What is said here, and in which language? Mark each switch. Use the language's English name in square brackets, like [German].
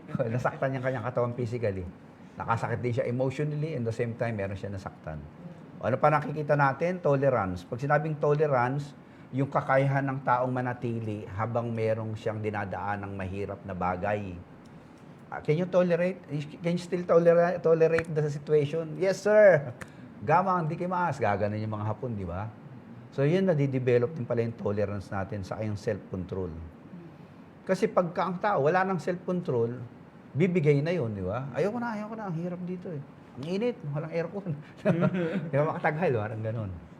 [Filipino] Nasaktan yung kanyang katawan physically. Nakasakit din siya emotionally, and the same time, meron siya nasaktan. Ano pa nakikita natin? Tolerance. Pag sinabing tolerance, yung kakayahan ng taong manatili habang merong siyang dinadaan ng mahirap na bagay. [English] Can you tolerate? Can you still tolerate the situation? Yes, sir. Gamang, di kimas. [Filipino] Gaganon yung mga Hapon, di ba? So, yun nadidevelop din pala yung tolerance natin sa yung self-control. Kasi pagka ang tao, wala nang self-control, bibigay na yun, di ba? Ayoko na, ang hirap dito eh. Ang init, walang aircon. Di ba makatagal, parang ganun.